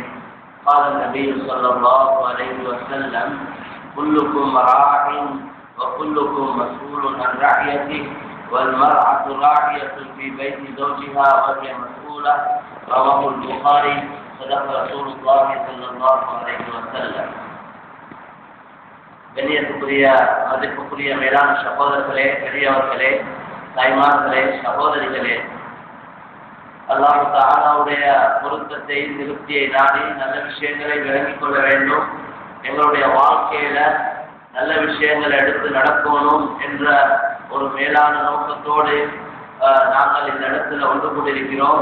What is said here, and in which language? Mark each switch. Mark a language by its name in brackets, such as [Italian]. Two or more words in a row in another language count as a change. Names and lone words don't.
[Arabic] قال النبي صلى الله عليه وسلم كلكم راع وكلكم مسؤول عن رعيته والمرأة راعية في بيت زوجها وهي مسؤولة رواه البخاري صدق رسول الله صلى الله عليه وسلم. [Tamil] கண்ணியத்துக்குரிய மதிப்புக்குரிய மேலான சகோதரர்களே, பெரியவர்களே, தாய்மார்களே, சகோதரிகளே, அல்லாஹ் தஆலாவுடைய பொருத்தத்தை திருப்தியை நாடி நல்ல விஷயங்களை விளங்கிக் கொள்ள வேண்டும். எங்களுடைய வாழ்க்கையில நல்ல விஷயங்களை எடுத்து நடக்கணும் என்ற ஒரு மேலான நோக்கத்தோடு நாங்கள் இந்த இடத்துல ஒன்று கொண்டிருக்கிறோம்.